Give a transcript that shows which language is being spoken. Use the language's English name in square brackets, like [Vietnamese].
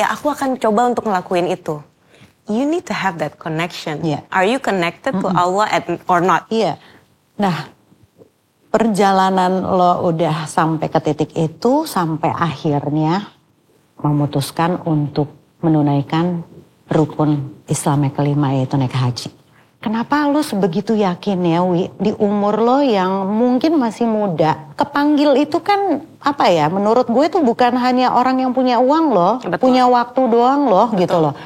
[Indonesian] Ya aku akan coba untuk ngelakuin itu. [English] You need to have that connection. Are you connected to Allah or not? [Indonesian] Iya. Nah, perjalanan lo udah sampai ke titik itu sampai akhirnya memutuskan untuk menunaikan rukun Islam yang kelima yaitu naik haji. Kenapa lo sebegitu yakin ya Wi, di umur lo yang mungkin masih muda, kepanggil itu kan apa ya, menurut gue itu bukan hanya orang yang punya uang loh, punya waktu doang loh gitu loh.